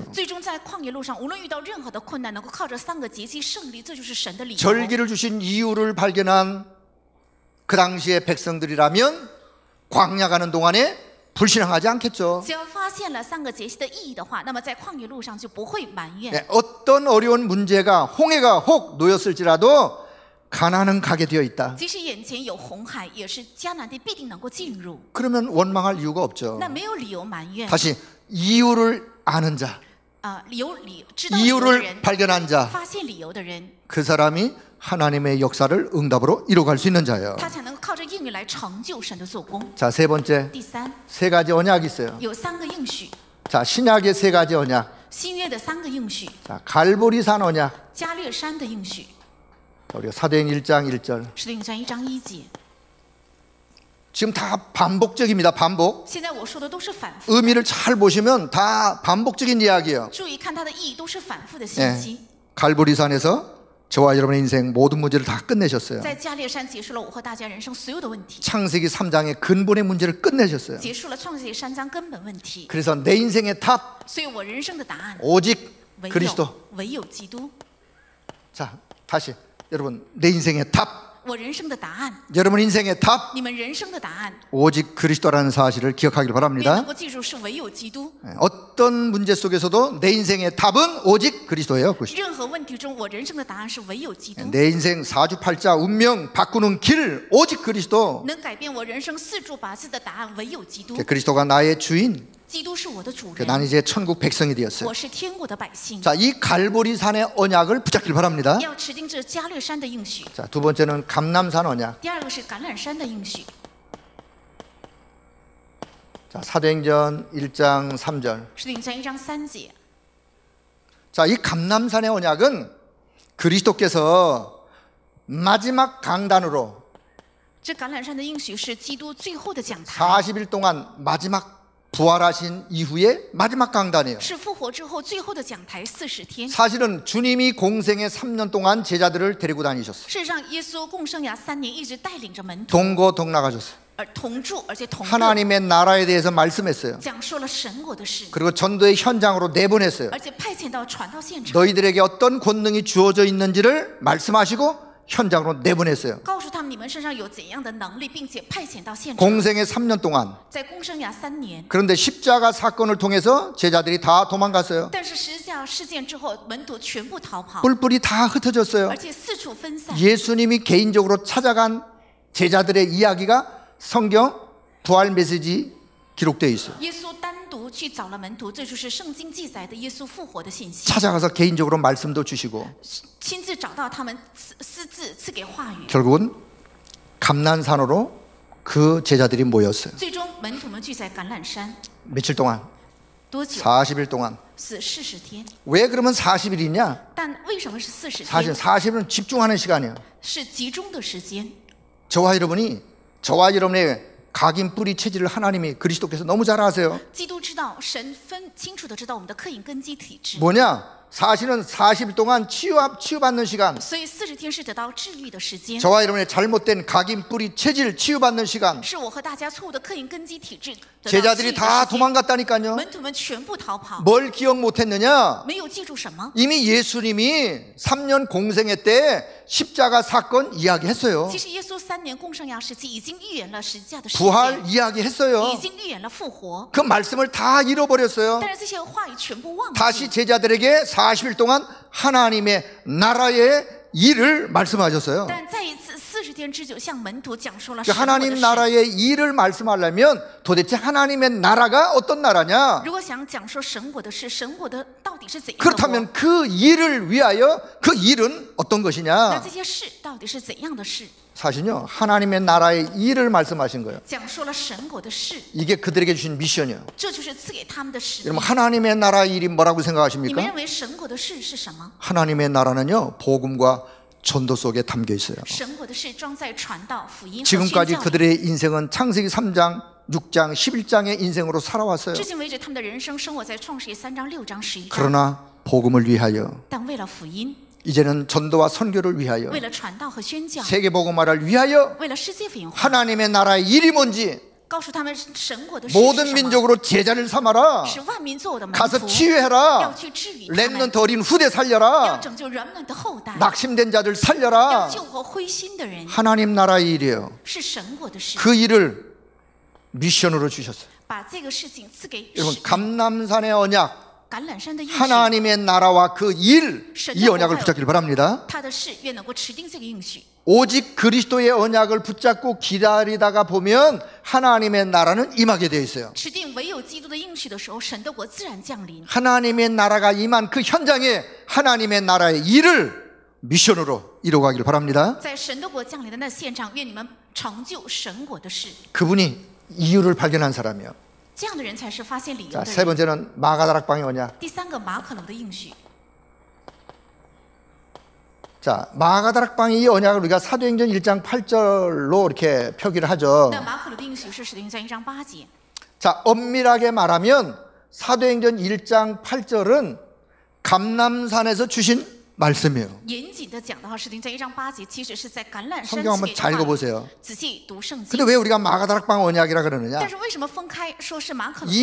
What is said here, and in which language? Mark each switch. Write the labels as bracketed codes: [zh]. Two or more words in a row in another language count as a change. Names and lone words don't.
[zh] 最终在旷野路上，无论遇到任何的困难，能够靠着3个节期胜利，这就是神的理由。 [ko] 절기를 주신 이유를 발견한 그 당시의 백성들이라면 광야 가는 동안에 불신앙하지 않겠죠. [zh] 只要发现了3个节期的意义的话，那么在旷野路上就不会埋怨。 [ko] 네, 어떤 어려운 문제가 홍해가 혹 놓였을지라도 가나안은 가게 되어 있다. [zh] 即使眼前有红海，也是迦南地必定能够进入， [ko] 그러면 원망할 이유가 없죠. [zh] 那没有理由埋怨。 [ko] 다시 이유를 아는 자, [zh] 知道理由的 [ko] 이유를 [zh] 人， [ko] 발견한 자, [zh] 发现理由的人， [ko] 그 사람이 하나님의 역사를 응답으로 이뤄갈 수 있는 자예요. [zh] 他才能够靠着应允来成就神的做工。 [ko] 자, 세 번째, [zh] 第三， [ko] 세 가지 언약이 있어요. [zh] 有3个应许， [ko] 자, 신약의 세 가지 언약. [zh] 新约的3个应许， [ko] 자, 갈보리산 언약. [zh] 加略山的应许， [ko] 우리가 사도행 1장 1절. [zh] 使徒行传1章1节。 [ko] 지금 다 반복적입니다. 반복. [zh] 现在我说的都是反复， [ko] 의미를 잘 보시면 다 반복적인 이야기예요. [zh] 注意看它的意义都是反复的信 [ko] 예. [zh] 息。 [ko] 갈보리산에서 저와 여러분의 인생 모든 문제를 다 끝내셨어요. [zh] 在加略山结束了我和大家人生所有的问题， [ko] 창세기 3장의 근본의 문제를 끝내셨어요. [zh] 结束了创世纪3章根本问题。 [ko] 그래서 내 인생의 답 [zh] 所以我人生的答案 [ko] 오직 [zh] 唯 [ko] 그리스도. [zh] 有唯有基督。 [ko] 자, 다시 여러분, 내 인생의 답, [zh] 我人生的答案， [ko] 여러분 인생의 답 [zh] 你们人生的答案， [ko] 오직 그리스도라는 사실을 기억하길 [zh] 愿能 [ko] 바랍니다. [zh] 够记住是唯有基督。 [ko] 어떤 문제 속에서도 내 인생의 답은 오직 그리스도예요. [zh] 任何问题中，我人生的答案是唯有基督。 [ko] 내 인생 사주팔자 운명 바꾸는 길 오직 그리스도. [zh] 能改变我人生4柱8字的答案唯有基督。 [ko] 그리스도가 나의 주인. [zh] 基督是我的主 [ko] 난 [zh] 人， [ko] 이제 천국 백성이 되었어요. [zh] 我是天国的百姓。 [ko] 자, 이 갈보리산의 언약을 붙잡길 바랍니다. [zh] 要持定这加略山的应许。 [ko] 자, 두 번째는 감람산 언약. [zh] 第2个是橄榄山的应许。 [ko] 자, 사도행전 1장 3절. [zh] 使徒行传1章3节。 [ko] 자, 이 감람산의 언약은 그리스도께서 마지막 강단으로 [zh] 这橄榄山的应许是基督最后的讲台， [ko] 40일 동안 마지막 부활하신 이후에 마지막 강단이에요. [zh] 是复活之后最后的讲台40天。 [ko] 사실은 주님이 공생의 3년 동안 제자들을 데리고 다니셨어요. [zh] 事实上，耶稣共生涯3年，一直带领着门徒， [ko] 동고동락하셨어요. [zh] 而同住，而且同乐， [ko] 하나님의 나라에 대해서 말씀했어요. [zh] 讲说了神国的事， [ko] 그리고 전도의 현장으로 내보냈어요. [zh] 而且派遣到传道现场， [ko] 너희들에게 어떤 권능이 주어져 있는지를 말씀하시고 현장으로 내보냈어요. [zh] 告诉他们你们身上有怎样的能力，并且派遣到现场。 [ko] 공생의 3년 동안. [zh] 在共生涯3年， [ko] 그런데 십자가 사건을 통해서 제자들이 다 도망갔어요. [zh] 但是十字架事件之后，门徒全部逃跑， [ko] 뿔뿔이 다 흩어졌어요. [zh] 而且四处分散。 [ko] 예수님이 개인적으로 찾아간 제자들의 이야기가 성경 부활 메시지 기록되어 있어요. [zh] 耶稣单独去找了门徒，这就是圣经记载的耶稣复活的信息。 [ko] 찾아가서 개인적으로 말씀도 주시고 [zh] 亲自找到他们，私自赐给话语。 [ko] 결국은 감난산으로 그 제자들이 모였어요. [zh] 最终，门徒们聚在橄榄山， [ko] 며칠 동안? [zh] 多久？ [ko] 40일 동안. [zh] 是40天。 [ko] 왜 그러면 40일이냐? [zh] 但为什么是40 [ko] 사실 [zh] 天？ [ko] 40일은 집중하는 시간이에요. [zh] 是集中的时间。 [ko] 저와 여러분의 각인 뿌리 체질을 하나님이 그리스도께서 너무 잘 아세요. [zh] 基督知道，神分清楚的知道我们的刻印根基体质。 [ko] 뭐냐? 사실은 40일 동안 치유받는 시간. [zh] 所以40天是得到治愈的时间， [ko] 저와 여러분의 잘못된 각인 뿌리 체질 치유받는 시간. [zh] 是我和大家错误的刻印根基体质得到治愈 [ko] 제자들이 [zh] 的 [ko] 다 [zh] 时间。 [ko] 도망갔다니까요. [zh] 门徒们全部逃跑， [ko] 뭘 기억 못했느냐? [zh] 没有记住什么。 [ko] 이미 예수님이 3년 공생애 때 십자가 사건 이야기했어요. [zh] 其实耶稣3年共生涯时期已经预言了十字架的事 [ko] 부활 [zh] 件， [ko] 이야기했어요. [zh] 已经预言了复活， [ko] 그 말씀을 다 잃어버렸어요. [zh] 但是这些话语全部忘记。 [ko] 다시 제자들에게 40일 동안 하나님의 나라의 일을 말씀하셨어요. [zh] 但再一次40天之久，向门徒讲述了 [ko] 그 [zh] 神国的 [ko] 하나님 [zh] 事。 [ko] 나라의 일을 말씀하려면 도대체 하나님의 나라가 어떤 나라냐? [zh] 如果想讲说神国的事，神国的到底是怎样的国？ [ko] 그렇다면 그 일을 위하여 그 일은 어떤 [zh] 那 [ko] 것이냐? [zh] 这些事到底是怎样的事？ [ko] 사실은요, 하나님의 나라의 일을 말씀하신 거예요. [zh] 讲述了神国的事， [ko] 이게 그들에게 주신 미션이에요. [zh] 这就是赐给他们的使命 [ko] 여러분, 。 하나님의 나라의 일이 뭐라고 [zh] 你们 [ko] 생각하십니까? [zh] 认为神国的事是什么？ [ko] 하나님의 나라는요, 복음과 전도 속에 담겨 있어요. [zh] 神国的事装在传道、福音和宣 [ko] 지금까지 [zh] 教里。 [ko] 그들의 인생은 창세기 3장, 6장, 11장의 인생으로 살아왔어요. [zh] 至今为止，他们的人生生活在创世记3章、6章、11章。 [ko] 그러나 복음을 위하여, [zh] 但为了福音， [ko] 이제는 전도와 선교를 위하여, [zh] 为了传道和宣教， [ko] 세계 복음화를 위하여 [zh] 为了世界福音化， [ko] 하나님의 나라의 일이 뭔지 [zh] 告诉他们神国的事是 [ko] 모든 [zh] 什么， [ko] 민족으로 제자를 삼아라. [zh] 使万民做我的门 [ko] 가서 [zh] 徒， [ko] 치유해라. [zh] 要去治愈他们， [ko] 렘넌트 어린 후대 [zh] 要 [ko] 살려라. [zh] 拯救人们的后代， [ko] 낙심된 자들 [zh] 要 [ko] 살려라. [zh] 救活灰心的人， [ko] 하나님 나라의 일이에요. [zh] 是神国的事。 [ko] 그 일을 미션으로 주셨어요. [zh] 把这个事情赐给 [ko] 여러분, [zh] 使命 [ko] 감남산의 언약, [zh] 橄榄山的应许， [ko] 하나님의 나라와 그 일, 이 언약을 붙잡길 바랍니다. [zh] 他的事愿能够持定这个应许。 [ko] 오직 그리스도의 언약을 붙잡고 기다리다가 보면 하나님의 나라는 임하게 되어 있어요. [zh] 持定唯有基督的应许的时候，神的国自然降临。 [ko] 하나님의 나라가 임한 그 현장에 하나님의 나라의 일을 미션으로 이뤄가길 바랍니다. [zh] 在神的国降临的那现场，愿你们成就神国的事。 [ko] 그분이 이유를 발견한 사람이요. [zh] 这样的人才是发现理由 [ko] 자, [zh] 的 [ko] 세 [zh] 人。 [ko] 번째는 마가다락방의 언약. [zh] 第三个马可楼的应许， [ko] 자, 마가다락방의 이 언약을 우리가 사도행전 1장 8절로 이렇게 표기를 하죠. [zh] 那马可楼的应许是使徒行传1章8节。 [ko] 자, 엄밀하게 말하면 사도행전 1장 8절은 감남산에서 주신 말씀이에요. [zh] 严谨的讲的话，使徒行传1章8节其实是在橄榄山 [ko] 성경 [zh] 赐 [ko] 한번 [zh] 给 [ko] 잘 [zh] 的话语。 [ko] 읽어보세요. [zh] 仔细读圣 [ko] 근데 [zh] 经。 [ko] 왜 우리가 마가다락방 언약이라 그러느냐? [zh] 但是为什么分开说是马可楼的